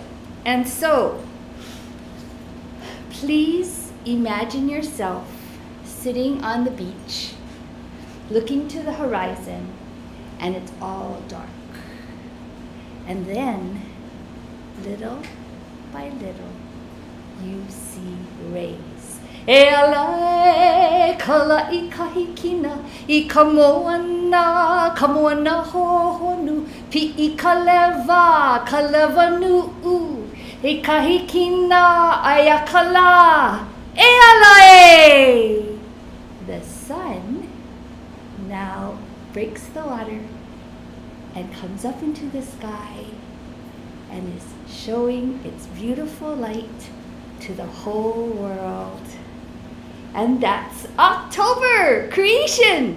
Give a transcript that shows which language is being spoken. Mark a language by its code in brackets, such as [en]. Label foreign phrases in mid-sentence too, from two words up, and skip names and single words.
[en] And so, please imagine yourself sitting on the beach, looking to the horizon, and it's all dark. And then, little by little, you see rays. [haw] E ala e kala I kahikina I kamoana hohonu pi I kaleva nu'u e kahikina ayakala e ala e. [en] The sun now breaks the water and comes up into the sky and is showing its beautiful light to the whole world. And that's October, creation.